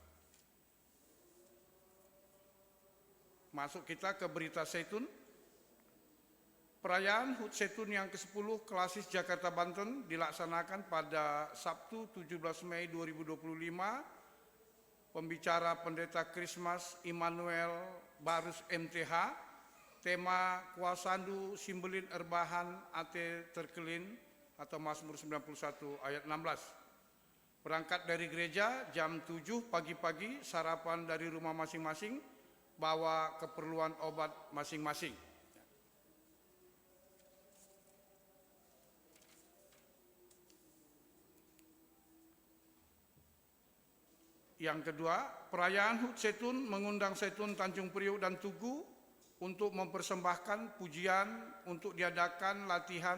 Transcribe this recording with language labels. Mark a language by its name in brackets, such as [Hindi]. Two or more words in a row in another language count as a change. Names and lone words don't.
[Indonesian] Masuk kita ke berita Zaitun. Perayaan HUT Zaitun yang ke-10 Klasis Jakarta Banten dilaksanakan pada Sabtu 17 Mei 2025. Pembicara Pendeta Krismas Immanuel Barus MTH. Tema Kuasandu Simbelin Erbahan Ate Terkelin atau Mazmur 91 ayat 16. Berangkat dari gereja jam 7 pagi-pagi, sarapan dari rumah masing-masing, bawa keperluan obat masing-masing. Yang kedua, perayaan HUT Zaitun mengundang Zaitun Tanjung Priuk dan Tugu untuk mempersembahkan pujian untuk diadakan latihan